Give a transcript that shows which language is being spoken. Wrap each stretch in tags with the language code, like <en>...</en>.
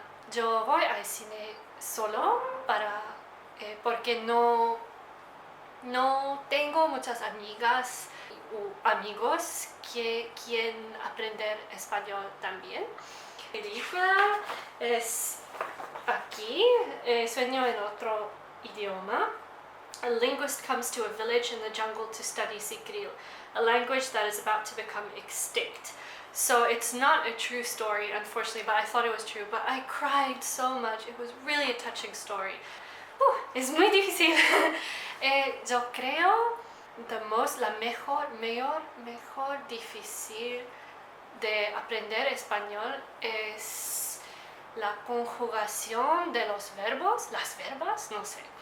<es>Yo voy al cine solo porque no tengo muchas amigas o amigos que quieren aprender español también. La película es aquí, Sueño en otro idioma.</es> <en>A linguist comes to a village in the jungle to study Sicril, a language that is about to become extinct. So it's not a true story, unfortunately, but I thought it was true. But I cried so much. It was really a touching story.</en> <es>Es muy difícil. Yo creo la mejor difícil de aprender español es la conjugación de los verbos, las verbas, no sé.</es>